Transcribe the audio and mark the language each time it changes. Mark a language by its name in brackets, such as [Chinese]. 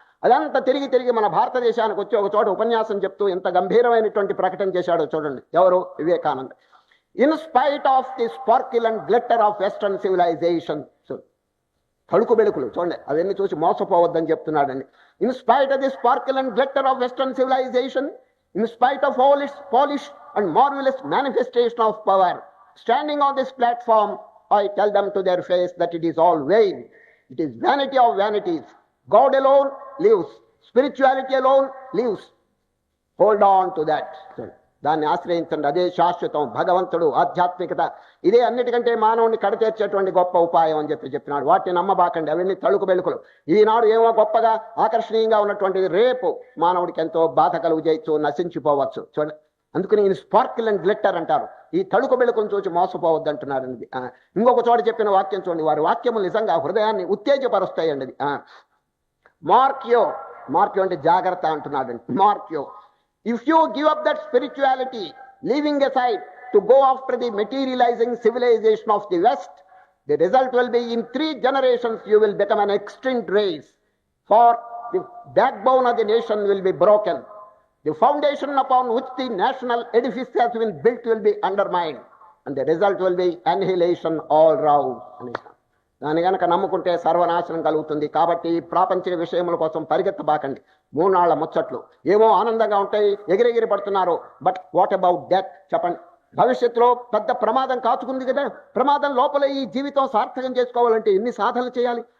[Telugu] అదంతా తిరిగి తిరిగి మన భారతదేశానికి వచ్చి ఒక చోట ఉపన్యాసం చెప్తూ ఎంత గంభీరమైనటువంటి ప్రకటన చేశాడో చూడండి ఎవరు? Vivekananda. [English] In spite of the sparkle and glitter of western civilization. [Telugu] తడుకు బెడుకులు చూడండి, అవన్నీ చూసి మోసపోవద్దని చెప్తున్నాడండి. [English] In spite of the sparkle and glitter of western civilization, in spite of all its polish and marvelous manifestation of power, standing on this platform, I tell them to their face that it is all vain. It is vanity of vanities. God alone lives. Spirituality alone lives. Hold on to that. [Telugu] దాన్ని ఆశ్రయించండి, అదే శాశ్వతం. భగవంతుడు, ఆధ్యాత్మికత, ఇదే అన్నిటికంటే మానవుని కడతీర్చేటువంటి గొప్ప ఉపాయం అని చెప్పినాడు. వాటిని నమ్మబాకండి, అవన్నీ తళుకు బెలుకులు. ఈనాడు ఏమో గొప్పగా ఆకర్షణీయంగా ఉన్నటువంటిది రేపు మానవుడికి ఎంతో బాధ కలుగు చేయొచ్చు, నశించిపోవచ్చు. చూడండి, అందుకని ఈ [English] sparkle and glitter [Telugu] అంటారు. ఈ తళుకు బెలుకులను చూసి మోసపోవద్దు అంటున్నారండి. ఇంకొక చోట చెప్పిన వాక్యం చూడండి, వారి వాక్యములు నిజంగా హృదయాన్ని ఉత్తేజపరుస్తాయండి అది. [English] mark you, mark you [Telugu] అంటే జాగ్రత్త అంటున్నాడండి. [English] Mark you, if you give up that spirituality, leaving aside to go after the materializing civilization of the West, the result will be in 3 generations you will become an extinct race. For the backbone of the nation will be broken. The foundation upon which the national edifice has been built will be undermined. And the result will be annihilation all round. [Telugu] దాన్ని కనుక నమ్ముకుంటే సర్వనాశనం కలుగుతుంది. కాబట్టి ప్రాపంచిక విషయముల కోసం పరిగెత్తబాకండి. 3 నాళ్ల ముచ్చట్లు ఏమో ఆనందంగా ఉంటాయి, ఎగిరెగిరి పడుతున్నారు. [English] but what about death [Telugu] చెప్పండి? భవిష్యత్తులో పెద్ద ప్రమాదం కాచుకుంది కదా. ప్రమాదం లోపల ఈ జీవితం సార్థకం చేసుకోవాలంటే ఎన్ని సాధనలు చేయాలి?